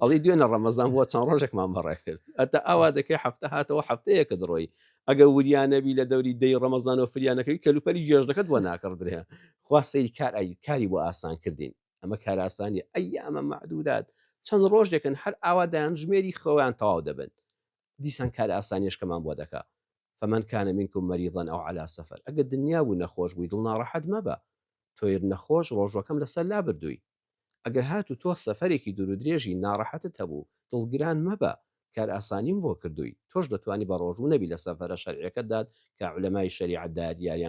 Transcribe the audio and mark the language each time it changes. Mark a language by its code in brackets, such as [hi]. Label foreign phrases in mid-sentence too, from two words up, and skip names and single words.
[ckb] ئەڵی دوێنە ڕەمەزان بۆ چەند ڕۆژێکمان بەڕێ کرد ئەتە ئاوازەکەی هەفتە هاتەوە هەفتەیەکە دڕۆی ئەگە وریانەبی لە دەوری دەی ڕەمەزان و فریانەکەی کەلوپەلی جێژدەکەت بۆ ناکردرێ خوا سەیری کاری بۆ ئاسان کردین ئەمە کار ئاسانی ئەیامە معدودات چەند ڕۆژێکن هەر ئاوادایان ژمێری خۆیان تەواو دەبن دیسان کار ئاسانیشکەمان بۆ دەکا [ar] فمن كان منكم مريضا أو على سفر [ckb] ئەگە دنیا بوو نەخۆش بووی دڵ ناڕەحەت مەبە تۆیر نەخۆش ڕۆژەکەم لەسەر لا بردووی ئەگەر هات و تۆ سەفەرێکی دوور و درێژی ناڕەحەتت هەبوو دڵگران مەبە کار ئاسانیم بۆ کردووی تۆش دەتوانی بە ڕۆژوو نەبی لە سەفەرە شەرعەکەتدات کە عولەمای شەریعەتدا دیاریان